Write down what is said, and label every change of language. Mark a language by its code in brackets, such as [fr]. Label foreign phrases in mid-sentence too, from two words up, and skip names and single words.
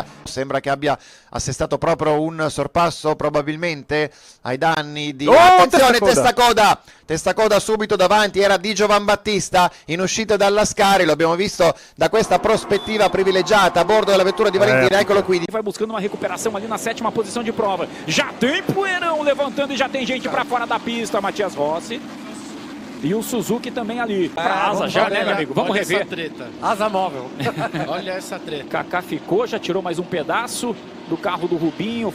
[it] Sembra che abbia assestato proprio un sorpasso, probabilmente ai danni di attenzione, testacoda subito davanti, era di Giovanbattista in uscita dalla Scari, lo abbiamo visto da questa prospettiva privilegiata a bordo della vettura di Valentina, eccolo qui. [pt] Vai buscando uma recuperação ali na 7ª posição de prova. Já tem poeirão levantando e já tem gente para fora da pista, Matias Rossi. E o Suzuki também ali. Pra asa já, né, meu amigo? Vamos rever. Essa treta. Asa móvel. Olha essa treta. Kaká ficou, já tirou mais um pedaço do carro do Rubinho.